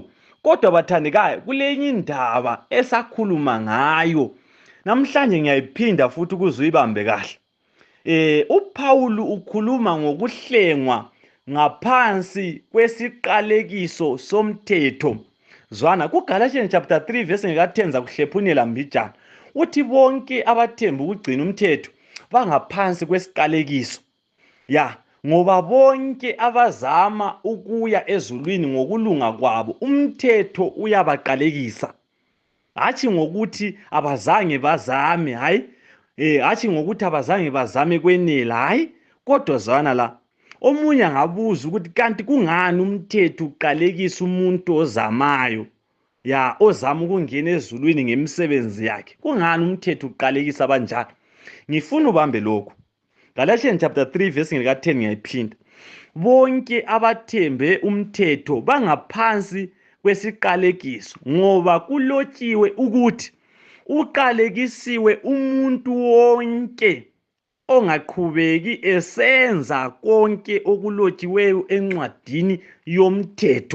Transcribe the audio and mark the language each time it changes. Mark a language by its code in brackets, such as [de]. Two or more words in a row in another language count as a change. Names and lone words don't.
[nd] Kodwa bathandekayo, kulenye indaba esakhuluma ngayo Namhlanje ngiyayiphinda futhi ukuze uyibambe kahle. uPaul ukhuluma ngokuhlengwa ngaphansi kwesiqalekiso somthetho. Zwana kuGalatians [en] chapter 3 verse [nd] ngeka-10 zakuhlephunela mbijana. Uthi bonke abathemba ukugcina umthetho bangaphansi kwesiqalekiso. Ngoba bonke abazama ukuya ezulwini ngokulunga kwabo umthetho uyabaqalekisa. Hathi ngokuthi abazange bazame, hayi. Hathi ngokuthi abazange bazame kwenela, hayi. Kodwa zwana la. Omunye angabuza ukuthi kanti kungani umthetho uqalekisa umuntu ozamayo? Ozama ukungena ezulwini ngemisebenzi yakhe. Kungani umthetho uqalekisa abanjalo? Ngifuna ubambe lokho. Galatians [en] chapter 3 verse [nd] ngeka-10 ngiyayiphinda. Bonke abathembe umthetho bangaphansi kwesiqalekiso, ngoba kulotshiwe ukuthi uqalekisiwe umuntu wonke ongaqhubeki esenza konke okulotshiweyo encwadini yomthetho.